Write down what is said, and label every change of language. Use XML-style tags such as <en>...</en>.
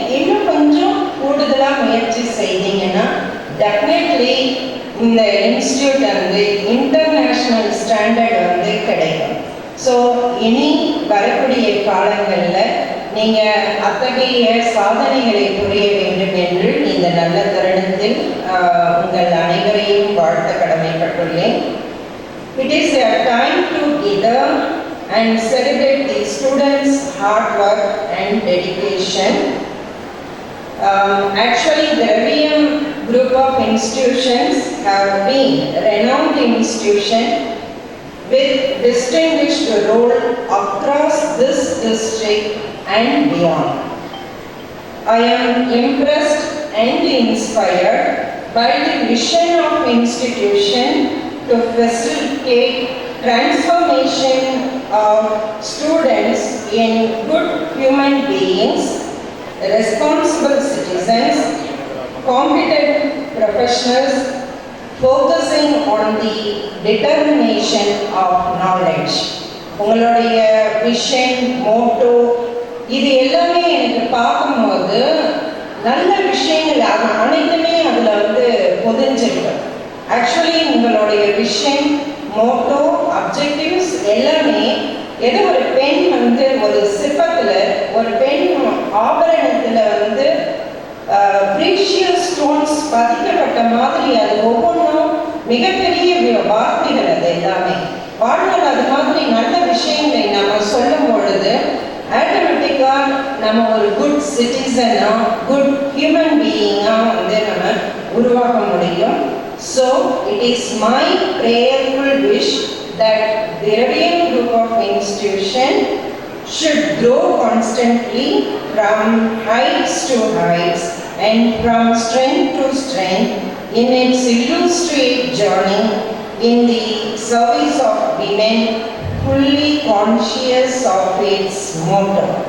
<ta>இன்னும் கொஞ்சம் கூடுதலாக முயற்சி செய்தீங்கன்னா டெஃபினெட்லி இந்த இன்ஸ்டியூட் வந்து இன்டர்நேஷ்னல் ஸ்டாண்டர்ட் வந்து கிடைக்கும். ஸோ இனி வரக்கூடிய காலங்களில் நீங்கள் அத்தகைய சாதனைகளை புரிய வேண்டும் என்று இந்த நல்ல தருணத்தில் உங்கள் அனைவரையும் வாழ்த்த கடமைப்பட்டுள்ளேன்.</ta> <en>It is a time to gather and celebrate the students' hard work and dedication. Actually, the Dravidian group of institutions have been renowned institution with distinguished role across this district and beyond. I am impressed and inspired by the vision of institution to facilitate transformation of students in good human beings, responsible citizens, competent professionals, focusing on the determination of knowledge.</en> <ta>உங்களுடைய vision, Moto இது எல்லாமே எனக்கு பார்க்கும்போது நல்ல விஷயங்கள் அனைத்துமே அதில் வந்து பொதிஞ்சிருக்கு. ஆக்சுவலி உங்களுடைய விஷன், மோட்டோ, அப்ஜெக்டிவ்ஸ் எல்லாமே ஏதோ ஒரு பெண் வந்து ஒரு சிற்பத்தில் ஒரு பெண் ஆபரணத்தில் வந்து ப்ரீஷியஸ் ஸ்டோன்ஸ் பதிக்கப்பட்ட மாதிரி அது ஒவ்வொன்றும் மிகப்பெரிய வார்த்தைகள். அது எல்லாமே வாழ்நாள் அது மாதிரி நல்ல விஷயங்களை நம்ம சொல்லும் பொழுது ஆட்டோமேட்டிக்காக நம்ம ஒரு குட் சிட்டிசனாக, குட் ஹியூமன் பீயிங்காக வந்து நம்ம உருவாக்க முடியும்.</ta> <en>So it is my prayerful wish that the Dravidian group of institution should grow constantly from heights to heights and from strength to strength in its illustrious journey in the service of women, fully conscious of its motto.</en>